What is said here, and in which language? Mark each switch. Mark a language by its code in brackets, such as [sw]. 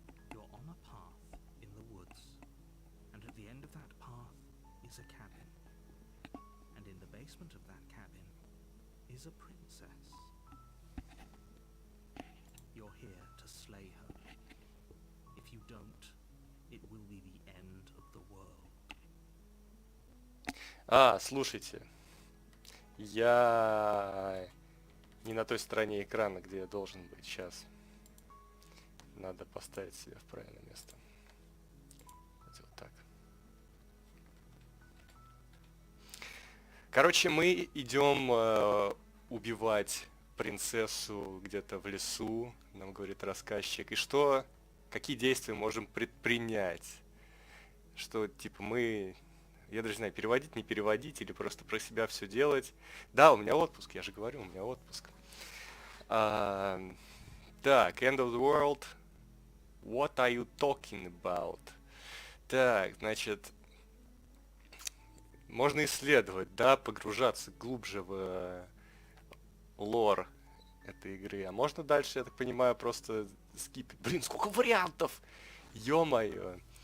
[en] You're on a path in the woods, and at the end of that path is a cabin. And in the basement of that cabin is a princess. You're here to slay her. If you don't, it will be the end of the world. [ru] Слушайте, я не на той стороне экрана, где я должен быть сейчас. Надо поставить себя в правильное место. Вот так. Короче, мы идем убивать принцессу где-то в лесу, нам говорит рассказчик. И что, какие действия можем предпринять? Что, типа, я даже не знаю, переводить, не переводить, или просто про себя все делать. Да, у меня отпуск, я же говорю, у меня отпуск. [en] Так, end of the world. What are you talking about? [ru] Так, значит, можно исследовать, да, погружаться глубже в лор этой игры. А можно дальше, я так понимаю, просто скипить. Блин, сколько вариантов! Ё-моё.